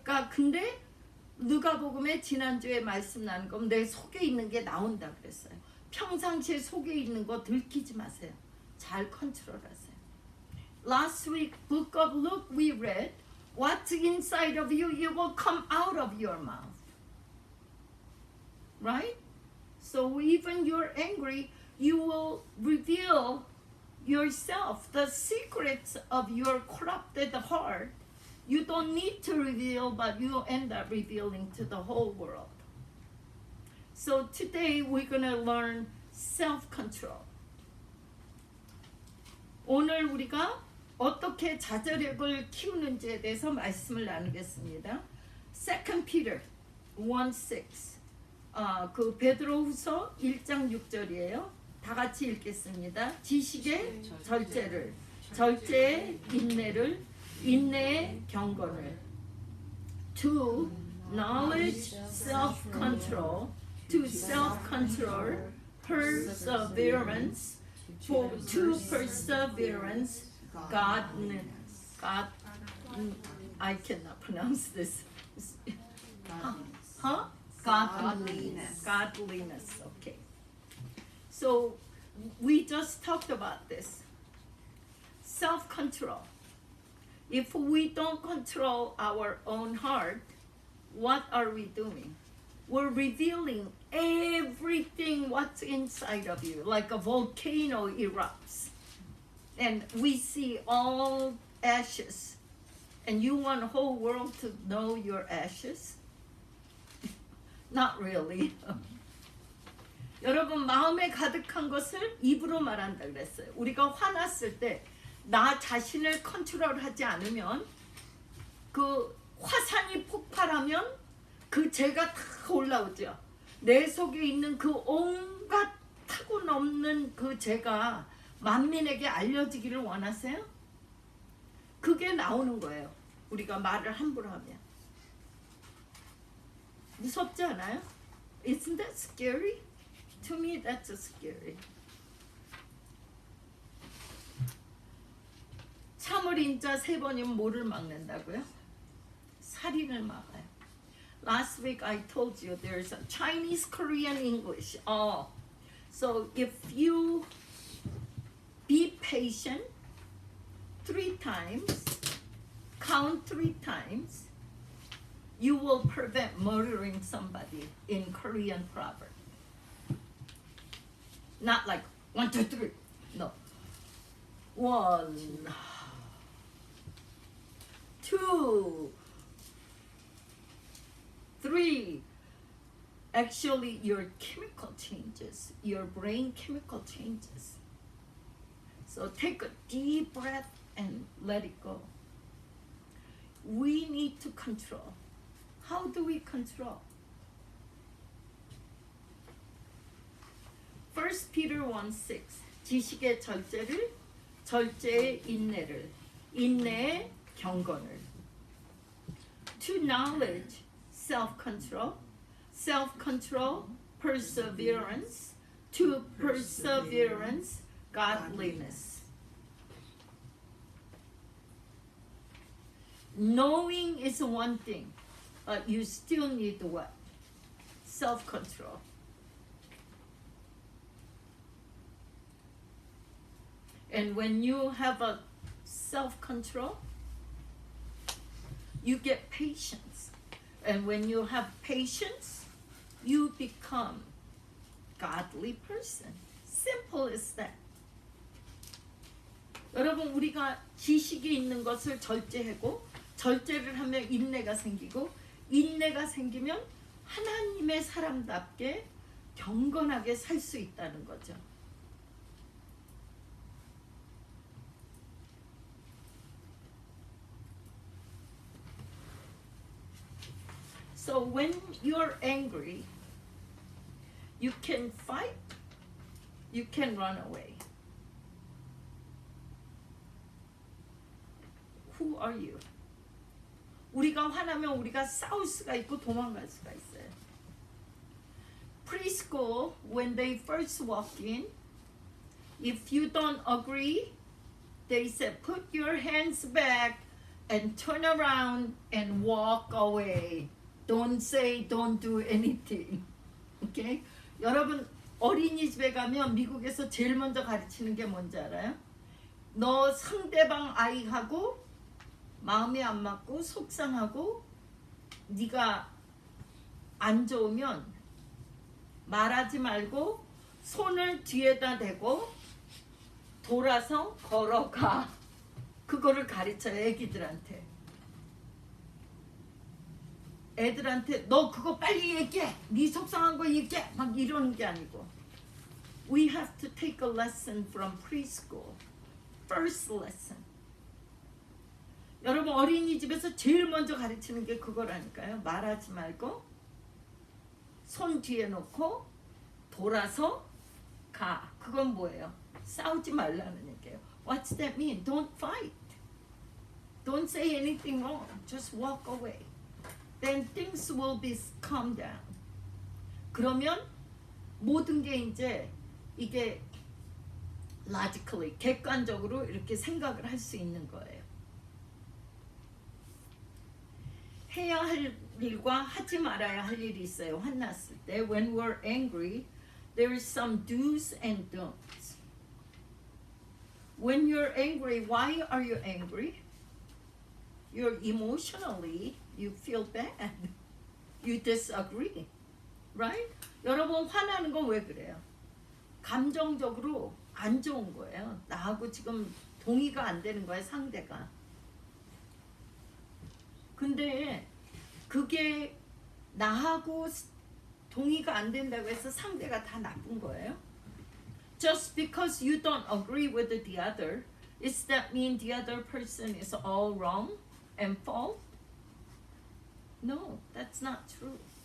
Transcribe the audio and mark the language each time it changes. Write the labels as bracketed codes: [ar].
[ko] 근데 누가복음에 지난주에 말씀 나눈 건 내 속에 있는 게 나온다 그랬어요. 평상시에 속에 있는 거 들키지 마세요. 잘 컨트롤하세요. [en] Last week, book of Luke, we read, what's inside of you, it will come out of your mouth. Right? So even you're angry, you will reveal yourself, the secrets of your corrupted heart. You don't need to reveal, but you end up revealing to the whole world. So today we're going to learn self-control. [ko] 오늘 우리가 어떻게 자제력을 키우는지에 대해서 말씀을 나누겠습니다. [en] 2 Peter 1:6. [ko] 그 베드로후서 1장 6절이에요. 다 같이 읽겠습니다. 지식의 절제를, 절제의 인내를, 인내의 경건을. [en] To knowledge, self-control, to self-control, perseverance, to perseverance, godliness. I cannot pronounce this. Godliness. Huh? Godliness. Godliness. Okay. So we just talked about this. Self-control. If we don't control our own heart, what are we doing? We're revealing everything what's inside of you, like a volcano erupts. And we see all ashes. And you want the whole world to know your ashes? Not really. [ko] 여러분, 마음에 가득한 것을 입으로 말한다 그랬어요. 우리가 화났을 때 나 자신을 컨트롤하지 않으면 그 화산이 폭발하면 그 죄가 다 올라오죠. 내 속에 있는 그 온갖 타고 넘는 그 죄가 만민에게 알려지기를 원하세요? 그게 나오는 거예요. 우리가 말을 함부로 하면. 무섭지 않아요? [en] Isn't that scary? To me, that's scary. [ko] 참을 인자 3번이면 뭐를 막는다고요? 살인을 막아요. [en] Last week I told you there's a Chinese, Korean, English. So if you be patient 3 times, count 3 times, you will prevent murdering somebody in Korean proverb. Not like 1, 2, 3. No. 1, 2, 3. Actually, your chemical changes, your brain chemical changes. So take a deep breath and let it go. We need to control. How do we control? [ko] 1 Peter 1:6 지식의 절제를, 절제의 인내를, 인내의 경건을. [en] To knowledge, self-control, self-control, perseverance, to perseverance, godliness. Knowing is one thing, but you still need what? Self-control. And when you have a self-control, you get patience. And when you have patience, you become godly person. Simple as that. [ko] 여러분, 우리가 지식이 있는 것을 절제하고, 절제를 하면 인내가 생기고, 인내가 생기면 하나님의 사람답게 경건하게 살 수 있다는 거죠. [en] So when you're angry, you can fight, you can run away. Who are you? [ko] 우리가 화나면 우리가 싸울 수가 있고 도망갈 수가 있어요. [en] Preschool, when they first walk in, if you don't agree, they said, put your hands back and turn around and walk away. Don't say, don't do anything. Okay? [ko] 여러분, 어린이집에 가면 미국에서 제일 먼저 가르치는 게 뭔지 알아요? 너 상대방 아이하고 마음이 안 맞고 속상하고 네가 안 좋으면 말하지 말고 손을 뒤에다 대고 돌아서 걸어가. 그거를 가르쳐요, 애기들한테. 애들한테 너 그거 빨리 얘기해. 네 속상한 거 얘기해. 막 이러는 게 아니고. [en] We have to take a lesson from preschool. First lesson. [ko] 여러분, 어린이집에서 제일 먼저 가르치는 게 그거라니까요. 말하지 말고 손 뒤에 놓고 돌아서 가. 그건 뭐예요? 싸우지 말라는 얘기예요. [en] What's that mean? Don't fight. Don't say anything wrong. Just walk away. Then things will be calm down. [ko] 그러면 모든 게 이제 이게 logically, 객관적으로 이렇게 생각을 할 수 있는 거예요. 해야 할 일과 하지 말아야 할 일이 있어요. 화났을 때 [en] when we're angry, there is some do's and don'ts. When you're angry, why are you angry? You're emotionally, you feel bad. You disagree. Right? [ko] 여러분 화나는 건 왜 그래요? 감정적으로 안 좋은 거예요. 나하고 지금 동의가 안 되는 거예요, 상대가. 근데 그게 나하고 동의가 안 된다고 해서 상대가 다 나쁜 거예요? [en] Just because you don't agree with the other, does that mean the other person is all wrong and fault? No, that's not true.